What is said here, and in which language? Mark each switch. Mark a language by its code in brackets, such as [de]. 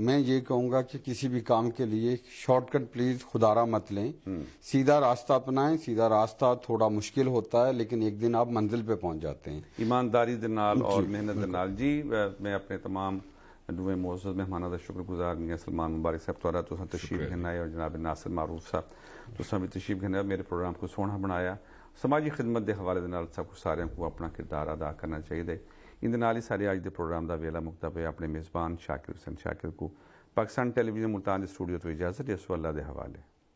[ur] میں یہ کہوں گا کہ کسی بھی کام کے لیے شارٹ کٹ پلیز خدارہ مت لیں، سیدھا راستہ اپنائیں. سیدھا راستہ تھوڑا مشکل ہوتا ہے لیکن ایک دن آپ منزل پہ پہنچ جاتے ہیں [pa] ایمانداری دے نال اور محنت دے نال. [ur] جی میں اپنے تمام دوئے معزز مہمانوں کا شکر گزار میاں سلمان مبارک صاحب تھوڑا [pa] تساں تشریف گھن آئے، [ur] اور جناب ناصر معروف صاحب تساں بھی تشریف گھن آئے، میرے پروگرام کو سوہنا بنایا سماجی خدمت [pa] دے حوالے دے نال [ur] سب کو سارے کو اپنا کردار ادا کرنا چاہیے. [pa] اندے نال ہی سارے اج دے پروگرام دا ویلا مکتب ہے. اپنے میزبان شاکر حسین شاکر کو پاکستان ٹیلی ویژن ملتان دے اسٹوڈیو تو اجازت. اس اللہ دے حوالے.